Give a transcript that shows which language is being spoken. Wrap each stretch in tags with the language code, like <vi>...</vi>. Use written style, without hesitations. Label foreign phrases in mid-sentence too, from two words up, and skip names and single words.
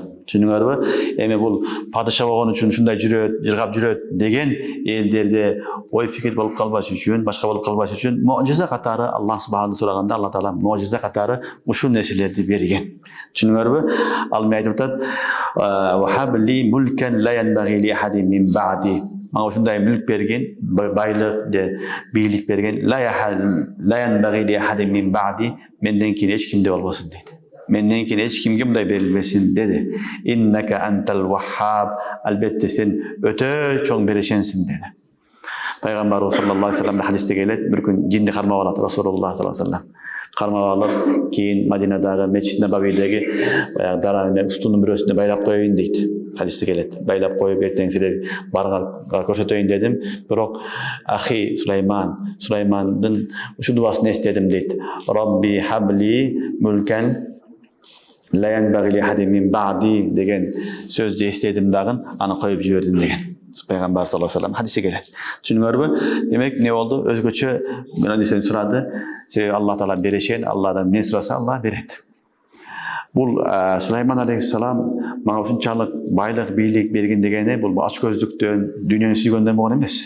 <ky>Түшүнүңөрбү? Эми бул падыша болгон үчүн ушундай жүрөт, жыргап жүрөт деген элдерде ой пикир болуп калбаш үчүн, башка болуп калбаш үчүн можиза катары Аллах субханаху сураганда Алла таала можиза катары ушул нерселерди берген. Түшүнүңөрбү? Ал эми айтып атат:</ky> <ar>"وهب لي ملكا لا ينبغي لأحد من بعدي".</ar> <ky>Мага ушундай мүлк берген, байлык же бийлик берген,</ky> <ar>لا ينبغي لأحد من بعدي,</ar> <ky>менден кийин эч кимде болбосун дейт. Менден кийин эч кимге мындай берилбесин деди.</ky> <ar>إنك أنت الوهاب,</ar> <ky>албетте сен өтө чоң берешенсиң деди. Пайгамбарыбыз</ky> <ar>صلى الله عليه وسلم</ar> <ky>хадисте келет, бир күн жинди кармап алат Расулуллах</ky> <ar>صلى الله عليه وسلم.</ar> <ky>Кармап алып, кийин Мадинадагы Месжид Набавидеги баягы даранын устунун бирөөсүнө байлап коеюн дейт. Хадисте келет. Байлап коюп эртең силер барыңар көрсөтөйүн дедим. Бирок ахи Сулаймандын ушул дубасын эстедим дейт.</ky> <ar>رب هب لي ملكا لا ينبغي لأحد من بعدي</ar> <ky>деген сөздү эстедим дагы, аны коюп жибердим деген. Пайгамбар</ky> <ar>صلى الله عليه وسلم</ar> <ky>хадисте келет. Түшүнүңөрбү? Демек не болду? Өзгөчө нерсени сурады. Себеби Алла таала берешен, Алладан эмне сураса Алла берет. Бул Сулайман алейхиссалам мага ушунчалык байлык, бийлик берген дегени бул ач көздүктөн, дүйнөнү сүйгөндөн болгон эмес.</ky>